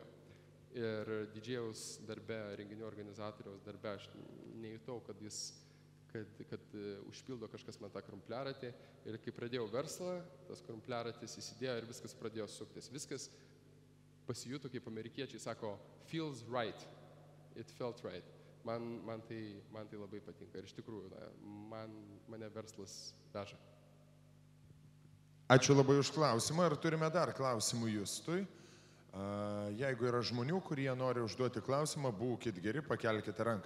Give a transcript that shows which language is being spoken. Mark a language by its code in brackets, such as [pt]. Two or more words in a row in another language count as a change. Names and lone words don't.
[lt] Ir didžėjaus darbe, renginių organizatoriaus darbe aš nejutau, kad užpildo kažkas man tą krumpliaratį. Ir kai pradėjau verslą, tas krumpliaratis įsidėjo ir viskas pradėjo suktis. Viskas pasijuto, kaip amerikiečiai sako, [en] feels right. It felt right. [lt] Man tai labai patinka ir iš tikrųjų, mane verslas veža. Ačiū labai už klausimą. Ar turime dar klausimų Justui? Jeigu yra žmonių, kurie nori užduoti klausimą, būkit geri, pakelkite ranką.